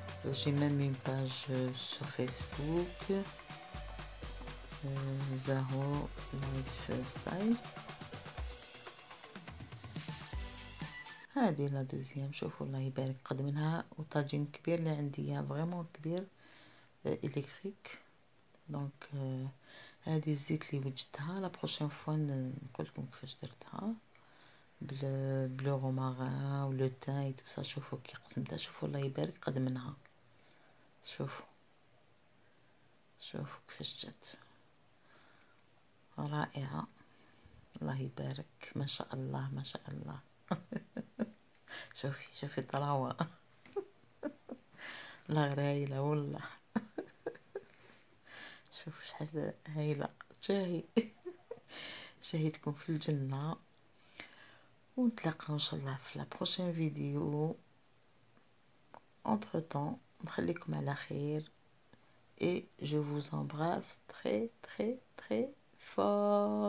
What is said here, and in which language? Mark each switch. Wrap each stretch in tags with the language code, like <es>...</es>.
<fr>J'ai même une page sur Facebook, Zaho Lifestyle.</fr> <ar>هذه لا دوزيام. شوفوا الله يبارك قد منها وطاجين كبير اللي عندي فريمون كبير الكتريك. دونك هذه الزيت اللي وجدتها</ar> <fr>لا بروشين فوا</fr> <ar>نقول لكم كيفاش درتها</ar> <fr>بلو رومارين ولو تاي تو سا.</fr> <ar>شوفوا كي قسمتها. شوفوا الله يبارك قد منها. شوفوا كيفاش جات رائعه. الله يبارك ما شاء الله ما شاء الله. شوفي طراوه. لا غير هايله والله. شوف شحال هايله. شاهدكم في الجنه ونتلاقاو ان شاء الله في</ar> <fr>لا بروشين</fr> <ar>فيديو.</ar> <fr>entre temps</fr> <ar>نخليكم على خير</ar> <fr>et je vous embrasse très très très fort.</fr>